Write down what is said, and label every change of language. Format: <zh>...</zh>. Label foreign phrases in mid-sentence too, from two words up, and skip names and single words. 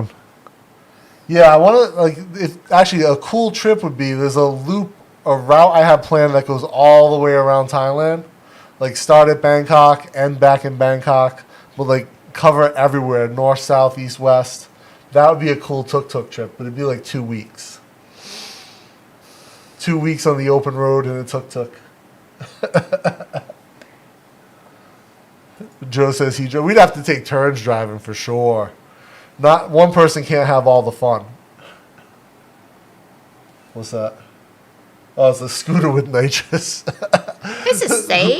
<en>Yeah, I want to actually a cool trip would be there's a route I have planned that goes all the way around Thailand. Like start at Bangkok, end back in Bangkok, but like cover it everywhere, north, south, east, west. That would be a cool tuk-tuk trip, but it'd be like 2 weeks. 2 weeks on the open road in a tuk-tuk. Joe says we'd have to take turns driving for sure. Not one person can't have all the fun. What's that? Oh, it's a scooter with nitrous. Is it safe?</en>